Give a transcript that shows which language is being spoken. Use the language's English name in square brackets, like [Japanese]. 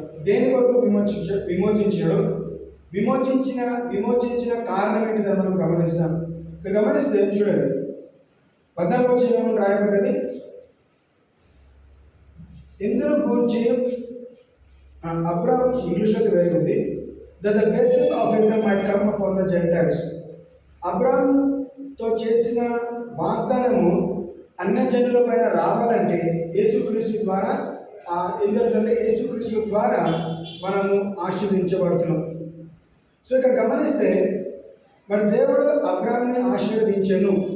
[Telugu] దేని కొరకు విమోచించడం విమోచించిన కారణం ఏంటిదని మనం గమనిస్తాం. ఇక్కడ గమనిస్తే చూడండి, 14వ వచనం రాయబడ్డది. ఇందులో గురించి అబ్రహాం ఇంగ్లీష్లోకి వేరే ఉంది. [English] that the blessing of Abraham might come upon the Gentiles. [Telugu] అబ్రహాంతో చేసిన వాగ్దానము అన్యజనుల పైన రావాలంటే యేసుక్రీస్తు ద్వారా ఏం జరుగుతుందంటే యేసుక్రీస్తు ద్వారా మనము ఆశీర్వదించబడుతున్నాం. సో ఇక్కడ గమనిస్తే మరి దేవుడు అబ్రహాంని ఆశీర్వదించెను.